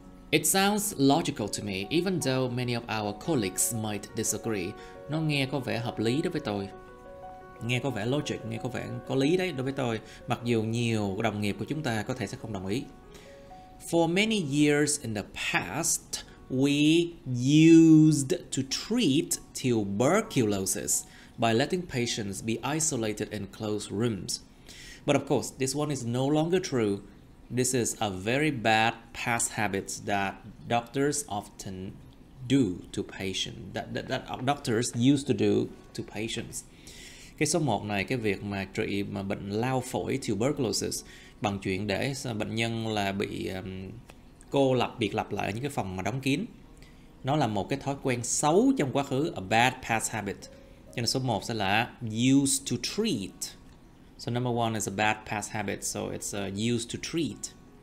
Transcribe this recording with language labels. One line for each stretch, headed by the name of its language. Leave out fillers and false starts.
English: It sounds logical to me, even though many of our colleagues might disagree.
Vietnamese: Nó nghe có vẻ hợp lý đối với tôi. Nghe có vẻ logic, nghe có vẻ có lý đấy đối với tôi, mặc dù nhiều đồng nghiệp của chúng ta có thể sẽ không đồng ý.
English: For many years in the past, we used to treat tuberculosis by letting patients be isolated in closed rooms. But of course, this one is no longer true. This is a very bad past habit that doctors often do to patients, that doctors used to do to patients.
Vietnamese: Cái số 1 này, cái việc mà trị mà bệnh lao phổi tuberculosis bằng chuyện để bệnh nhân là bị cô lập, biệt lập lại ở những cái phòng mà đóng kín, nó là một cái thói quen xấu trong quá khứ,
English: a bad past habit.
Vietnamese: Cho nên số 1 sẽ là used to treat.
English: So number 1 is a bad past habit, so it's used to treat.